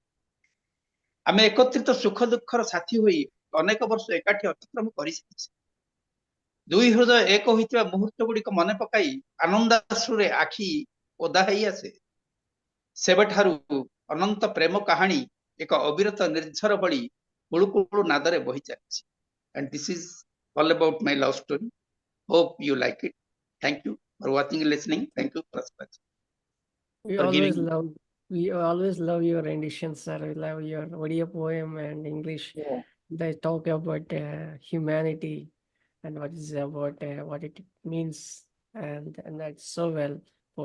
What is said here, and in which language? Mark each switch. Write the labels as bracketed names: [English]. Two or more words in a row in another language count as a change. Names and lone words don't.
[Odia] ଆମେ ଏକତ୍ରିତ ସୁଖ ଦୁଃଖର ସାଥୀ ହୋଇ ଅନେକ ବର୍ଷ ଏକାଠି ଅତିକ୍ରମ କରିସାରିଛେ। ଦୁଇ ହୃଦୟ ଏକ ହୋଇଥିବା ମୁହୂର୍ତ୍ତ ଗୁଡ଼ିକ ମନେ ପକାଇ ଆନନ୍ଦାଶ୍ରୁରେ ଆଖି ଓଦା ହେଇ ଆସେ। ସେବେଠାରୁ ଅନନ୍ତ ପ୍ରେମ କାହାଣୀ ଏକ ଅବିରତ ନିର୍ଝର ଭଳି କୁଳୁକୁଳୁ ନାଦରେ ବହି ଚାଲିଛି। [English] And this is all about my love story. Hope you like it. Thank you for watching and listening. Thank you for watching. We always love your renditions, sir. We love your Odia poem and English. Yeah. They talk about humanity and what is about what it means, and that's so well put.